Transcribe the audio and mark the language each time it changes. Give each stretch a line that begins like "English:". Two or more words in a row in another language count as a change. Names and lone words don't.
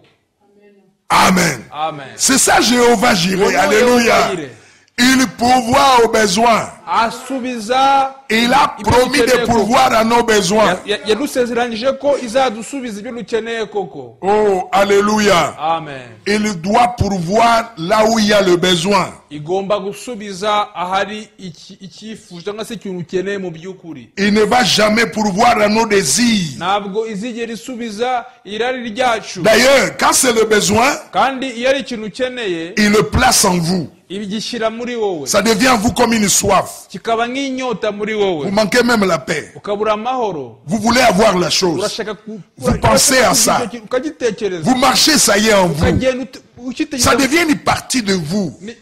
French: Amen. amen. C'est ça Jéhovah Jireh. Alléluia. Il pourvoit aux besoins.
Kinyarwanda: asubiza
French: Il a promis de pourvoir à nos besoins.
Kinyarwanda: yadusezeranyije ko izadusubiza ibyo dukeneye koko.
French: Oh, alléluia. amen. Il doit pourvoir là où il y a le besoin.
Kinyarwanda: igomba gusubiza ahari icyifuzo cyangwa se ikintu ukeneye mu by'ukuri.
French: Il ne va jamais pourvoir à nos désirs.
Kinyarwanda: ntabwo izigera isubiza irari ryacu.
French: D'ailleurs, quand c'est le besoin,
Kinyarwanda: kandi iyo ari ikintu ukeneye,
French: il le place en vous. Ça devient en vous comme une soif. Vous manquez même la paix. Vous voulez avoir la chose. Vous pensez à ça. Vous marchez, ça y est en vous. Ça devient une partie de vous.